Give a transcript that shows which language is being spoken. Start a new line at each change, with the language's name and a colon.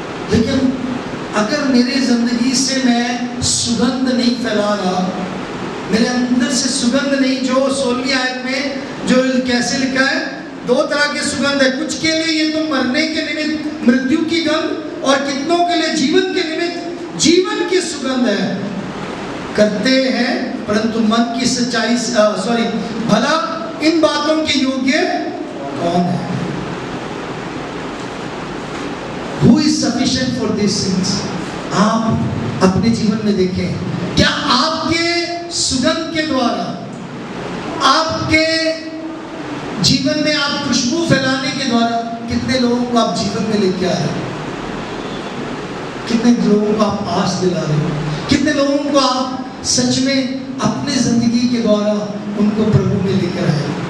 Hindi: लेकिन अगर मेरी जिंदगी से मैं सुगंध नहीं फैला रहा, मेरे अंदर से सुगंध नहीं, जो 16वीं आयत में जो कैसे लिखा है, 2 तरह के सुगंध है, कुछ के लिए ये तो मरने के निमित्त मृत्यु की गंध, और कितनों के लिए जीवन के निमित्त जीवन की सुगंध है। करते हैं परंतु मन की सच्चाई, भला इन बातों के योग्य कौन है?
English: Who is sufficient for these things?
Hindi: आप अपने जीवन में देखें, क्या आपके सुगंध के द्वारा, आपके जीवन में आप खुशबू फैलाने के द्वारा कितने लोगों को आप जीवन में लेके आ रहे हो? कितने लोगों को आप आस दिला रहे हो? कितने लोगों को आप सच में अपने जिंदगी के द्वारा उनको प्रभु में लेकर आए?